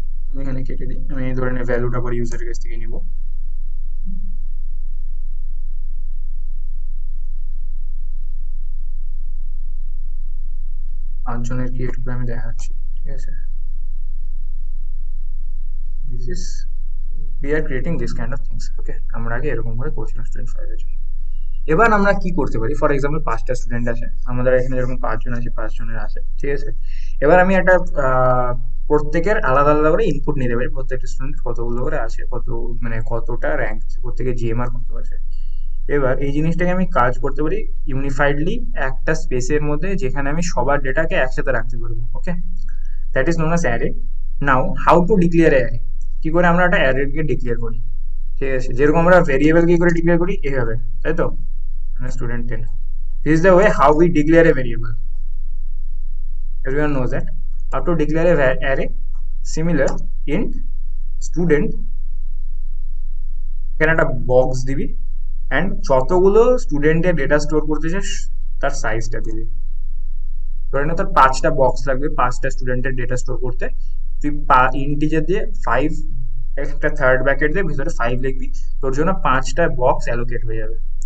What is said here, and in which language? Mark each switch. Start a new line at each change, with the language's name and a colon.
Bangla: আমি এখানে কেটে দিই, আমি ধরে নে ভ্যালুটা পরে ইউজারের কাছ থেকে নিব। পাঁচজনের ক্রিয়েট করে আমি দেখাচ্ছি, ঠিক আছে?
English: This is, we are creating this kind of things, okay?
Bangla: আমরা আগে এরকম করে করছিলাম স্টুডেন্ট 5 এর জন্য। এবার আমরা কি করতে পারি? ফর এক্সাম্পল 5টা স্টুডেন্ট আছে আমাদের এখানে, যেরকম 5 জন আছে, 5 জনের আছে, ঠিক আছে? এবার আমি একটা প্রত্যেকের আলাদা আলাদা করে ইনপুট নিতে পারি, প্রত্যেকটা স্টুডেন্ট কতগুলো করে আছে, কত মানে কতটা র্যাঙ্ক আছে, প্রত্যেকের জিএমআর কত আছে। এবার এই জিনিসটাকে আমি কাজ করতে পারি ইউনিফাইডলি একটা স্পেসের মধ্যে, যেখানে আমি সবার ডেটাকে একসাথে রাখতে পারবো, ওকে?
English: That is known as array. Now how to declare array?
Bangla: কি করে আমরা একটা অ্যারেকে ডিক্লেয়ার করি, ঠিক আছে? যেরকম আমরা ভেরিয়েবল কি করে ডিক্লেয়ার করি, এইভাবে, তাই তো? Student 10,
English: this is the way how we declare a variable. Everyone knows that how to declare a array.
Bangla: Similar int student, এখানে একটা বক্স দিবি, অ্যান্ড যতগুলো স্টুডেন্টের ডেটা স্টোর করতে চাস তার সাইজটা দিবি। ধরে না তোর 5টা বক্স লাগবে 5টা স্টুডেন্টের ডেটা স্টোর করতে, তুই ইন্টিজার দিয়ে 5, একটা থার্ড ব্র্যাকেট দিয়ে ভিতরে 5 লিখবি, তোর জন্য 5টা বক্স অ্যালোকেট হয়ে যাবে।